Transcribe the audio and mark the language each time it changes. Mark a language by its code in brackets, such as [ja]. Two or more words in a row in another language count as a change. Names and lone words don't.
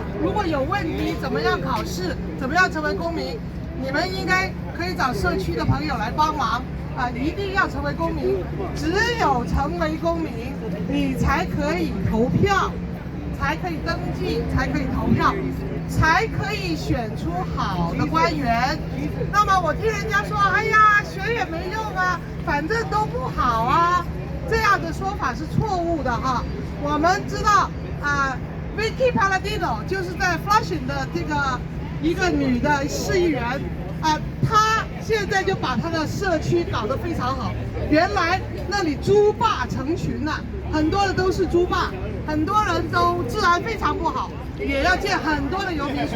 [zh] 如果有問題，怎麼樣考試，怎麼樣成為公民，你們應該可以找社區的朋友來幫忙一定要成為公民，只有成為公民，你才可以投票，才可以登記，才可以投票，才可以選出好的官員。那麼我聽人家說，哎呀，選也沒用反正都不好這樣的說法是錯誤的我們知道Vicky Palladino 就是在 Flushing 的這個一個女的市議員她現在就把她的社區搞得非常好。原來那裡豬霸成群很多的都是豬霸，很多人都治安非常不好，也要建很多的游民所。